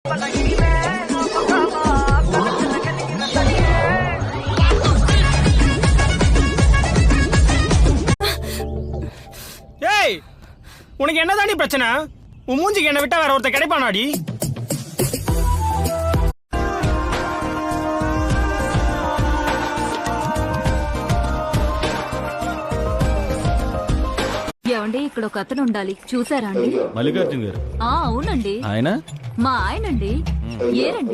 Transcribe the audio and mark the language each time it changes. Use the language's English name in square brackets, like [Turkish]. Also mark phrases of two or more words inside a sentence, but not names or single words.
[Tamil] ஏய், உனக்கு என்னதாண்டி பிரச்சனை? உன் மூஞ்சிக்கு என்ன விட்டா வேற ஒருத்தர் கிடைப்பானாடி? [Telugu] ఏమండి, ఇక్కడ ఒక అతను ఉండాలి, చూసారా అండి? మల్లికార్జున గారు. అవునండి. ఆయన మా ఆయనండి. ఏరండి?